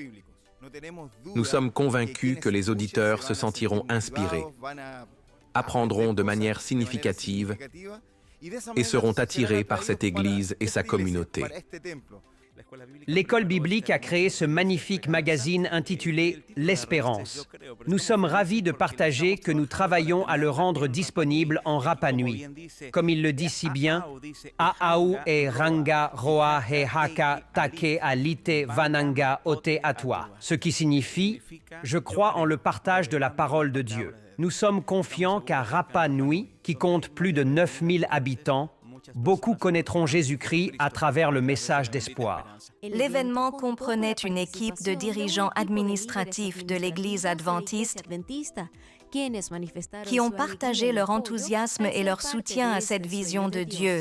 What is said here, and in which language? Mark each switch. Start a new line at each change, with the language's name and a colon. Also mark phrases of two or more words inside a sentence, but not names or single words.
French: Nous sommes convaincus que les auditeurs se sentiront inspirés, apprendront de manière significative et seront attirés par cette Église et sa communauté. L'école biblique a créé ce magnifique magazine intitulé « L'Espérance ». Nous sommes ravis de partager que nous travaillons à le rendre disponible en Rapa Nui. Comme il le dit si bien,
Rapanui: « A'au e ranga roa he haka take a lite vananga ote atua »,
French: ce qui signifie « Je crois en le partage de la parole de Dieu ». Nous sommes confiants qu'à Rapa Nui, qui compte plus de 9000 habitants, beaucoup connaîtront Jésus-Christ à travers le message d'espoir. L'événement comprenait une équipe de dirigeants administratifs de l'Église adventiste qui ont partagé leur enthousiasme et leur soutien à cette vision de Dieu.